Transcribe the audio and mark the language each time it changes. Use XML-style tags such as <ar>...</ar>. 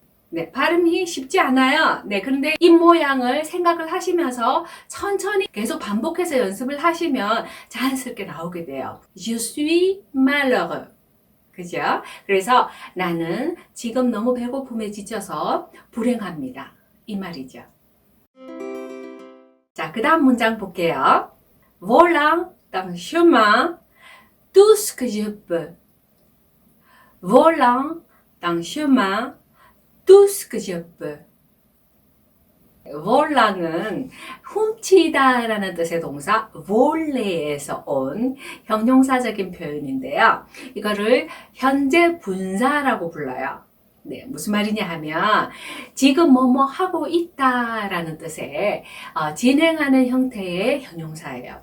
<ko>네, 발음이 쉽지 않아요. 네, 그런데 입 모양을 생각을 하시면서 천천히 계속 반복해서 연습을 하시면 자연스럽게 나오게 돼요.</ko> <fr>Je suis malheureux.</fr> <ko>그죠? 그래서 나는 지금 너무 배고픔에 지쳐서 불행합니다. 이 말이죠. 자, 그 다음 문장 볼게요.</ko> <fr>Volant dans le chemin tout ce que je peux. Volant dans le chemin tout ce que je peux.</fr> <ko>vol랑은 훔치다라는 뜻의 동사 volle에서 온 형용사적인 표현인데요. 이거를 현재 분사라고 불러요. 네, 무슨 말이냐 하면 지금 뭐뭐 하고 있다라는 뜻의 진행하는 형태의 형용사예요.</ko>